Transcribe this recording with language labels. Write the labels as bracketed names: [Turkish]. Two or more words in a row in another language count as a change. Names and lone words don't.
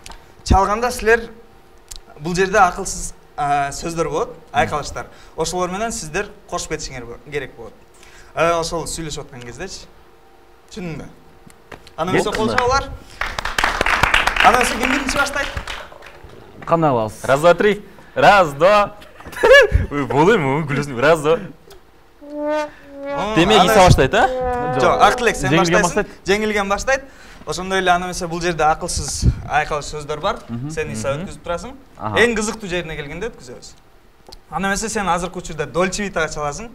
[Kyrgyz] Чалганда силер бул жерде акылсыз сөздөр болот, айкалыштар. Ошолор менен сиздер кошуп кетишиңер керек болот. Ошол сүйлөшүп аткан кездечи. Түшүндүңбү? Анан өсө кол чабуулар. Анан өсө ким биринчи баштайт? Кандай кылабыз? [Russian] Раз, два, три. Раз, два. [Kyrgyz] Болойм, күлөсүң. [Russian] Раз, два. [Kyrgyz] Демек Иса баштайт, Жок, Актилек сен баштайсың. Жеңилген баштайт. Ошондой эле аны бул жерде акылсыз айкалыш сөздөр бар. Сен Иса өткүзүп турасың. Эң кызыктуу жерине келгенде өткүзөбүз. Аны сен азыркы учурда Dolce Vita'га чаласың.